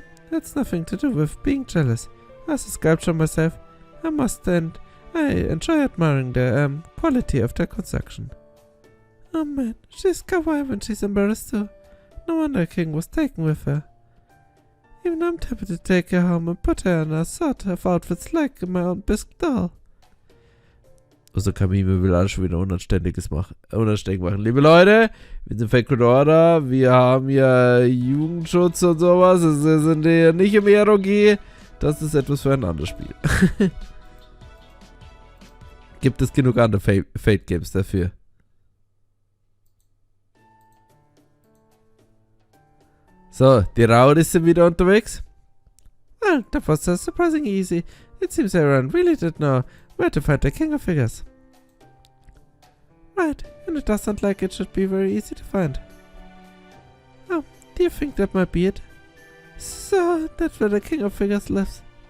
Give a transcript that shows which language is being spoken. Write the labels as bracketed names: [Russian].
[English] That's nothing to do with being jealous. As a sculptor myself, I must and I enjoy admiring the quality of their construction. Oh man, she's kawaii when she's embarrassed too. No wonder King was taken with her. Even I'm tempted to take her home and put her in a sort of outfits like my own bisque doll. [German] Also Kamime will alles schon wieder unanständig machen. Liebe Leute, wir sind Fake Order, wir haben hier Jugendschutz und sowas. Wir sind hier nicht im ROG. Das ist etwas für ein anderes Spiel. Gibt es genug andere Fate Games dafür? So, die Rowdies sind wieder unterwegs. [English] Well, that was surprisingly easy. It seems everyone really did know where to find the king of figures. Right, and it doesn't like it should be very easy to find. Oh, do you think that might be it? So, that's where the king of figures lives.